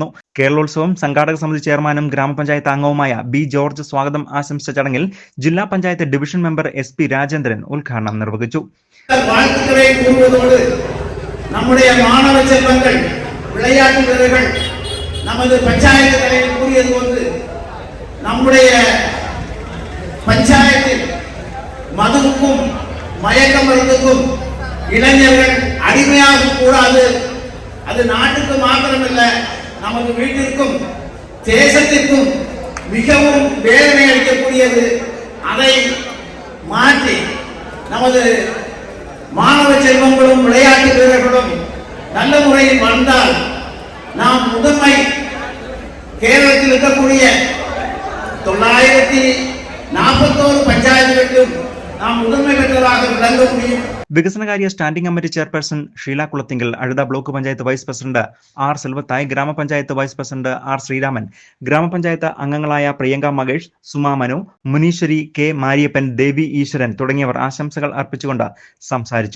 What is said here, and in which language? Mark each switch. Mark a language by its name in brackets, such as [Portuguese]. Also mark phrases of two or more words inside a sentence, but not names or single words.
[Malayalam] കേരളോത്സവം സംഘാടക സമിതി ചെയർമാനും ഗ്രാമപഞ്ചായത്ത് അംഗവുമായ B ജോർജ് സ്വാഗതം ആശംസിച്ച ചടങ്ങിൽ ജില്ലാ പഞ്ചായത്ത് ഡിവിഷൻ മെമ്പർ SP രാജേന്ദ്രൻ ഉദ്ഘാടനം നിർവഹിച്ചു. നമ്മുടെ മാനവ ചെൽവങ്ങൾ [Tamil] விளையாட்டு வீரர்கள் நமது பஞ்சாயத்து தலைவர் கூறியது போன்று நம்முடைய பஞ்சாயத்தில் மதுவுக்கும் மயக்க மருந்துக்கும் இளைஞர்கள் அடிமையாக கூடாது. அது நாட்டுக்கு மாத்திரமல்ல, நமது வீட்டிற்கும் தேசத்திற்கும் மிகவும் வேதனை அளிக்கக்கூடியது. அதை மாற்றி நமது மாணவ செல்வங்களும் விளையாட்டு வீரர்களும் நல்ல முறையில் வந்தால் நாம் முதன்மை கேரளத்தில் இருக்கக்கூடிய 941 பஞ்சாயத்துகளிலும் நாம் முதன்மை பெற்றதாக விளங்க முடியும். [Malayalam] വികസനകാര്യ സ്റ്റാൻഡിംഗ് കമ്മിറ്റി ചെയർപേഴ്സൺ ഷീല കുളത്തിങ്കൽ, അഴുത ബ്ലോക്ക് പഞ്ചായത്ത് വൈസ് പ്രസിഡന്റ് R സെൽവത്തായ്, ഗ്രാമപഞ്ചായത്ത് വൈസ് പ്രസിഡന്റ് R ശ്രീരാമൻ, ഗ്രാമപഞ്ചായത്ത് അംഗങ്ങളായ പ്രിയങ്ക മകേഷ്, സുമ മനു, മുനീശ്വരി, K മാരിയപ്പൻ, ദേവി ഈശ്വരൻ തുടങ്ങിയവർ ആശംസകൾ അർപ്പിച്ചുകൊണ്ട് സംസാരിച്ചു.